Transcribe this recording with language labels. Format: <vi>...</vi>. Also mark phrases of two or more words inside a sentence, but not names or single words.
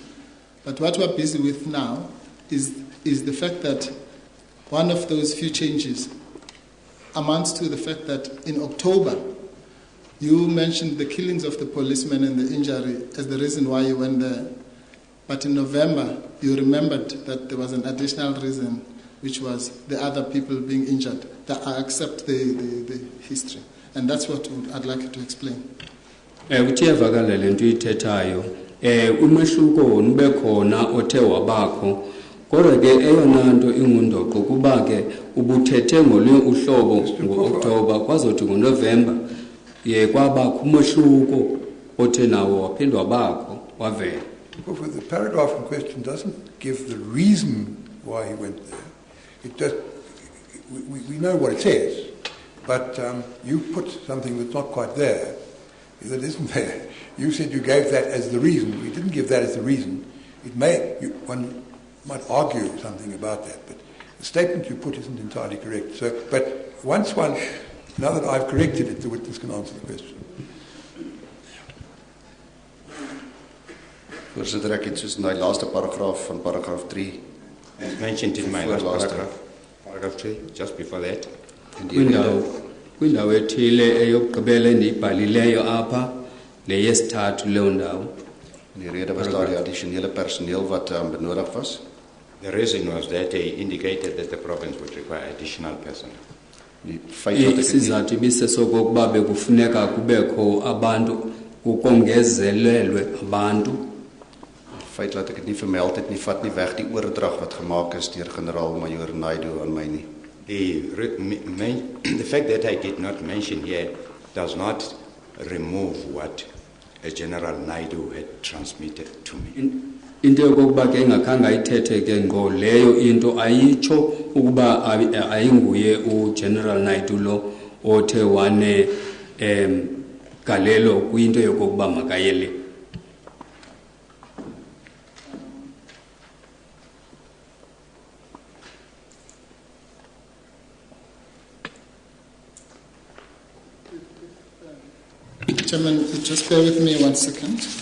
<en>But what we're busy with now is the fact that one of those few changes amounts to the fact that in October, you mentioned the killings of the policemen and the injury as the reason why you went there. But in November, you remembered that there was an additional reason, which was the other people being injured. That I accept the history. And that's what I'd like you to explain.</en> <xh>Kuyavakala le nto uyithethayo umehluko nube khona othe wabakho kodwa ke eyona nto ingundoqo kuba ke ubuthethe ngolunye uhlobo ngo-October kwazothi ngoNovember kwabakho umehluko othe nawo waphindwa bakho wavela.</xh> <en>The paragraph in question doesn't give the reason why he went there. It just we know what it says, but you put something that's not quite there. That isn't there. You said you gave that as the reason. We didn't give that as the reason. One might argue something about that, but the statement you put isn't entirely correct. So, but now that I've corrected it, the witness can answer the question.</en> <af>Voorzitter, ek het soos in die laaste paragraaf van paragraaf 3</af> <en>mentioned in my last paragraph 3, just before that.</en> <xh>Kwindawo ethile eyokugqibela endiyibhalileyo apha le yesithathu leyo ndawo.</xh> <af>En die rede was daar die addisionele personeel wat benodig was.</af> <en>The reason was that they indicated that the province would require additional personnel.</en> <xh>Isizathu ibisesokokuba bekufuneka kubekho abantu kukongezelelwe abantu.</xh> <af>Feit dat ek dit nie vermeld het nie, vat nie weg die oordrag wat gemaak is deur generaal-majoor Naidu aan my nie.</af> <en>The fact that I did not mention here does not remove what General Naidu had transmitted to me.</en> <xh>Into yokokuba ke engakhange ayithethe ke ngo leyo into ayitsho ukuba ayinguye uGeneral Naidu lo othe wane galelo kwinto yokokuba makayele.</xh> <en>Chairman, just bear with me 1 second.</en>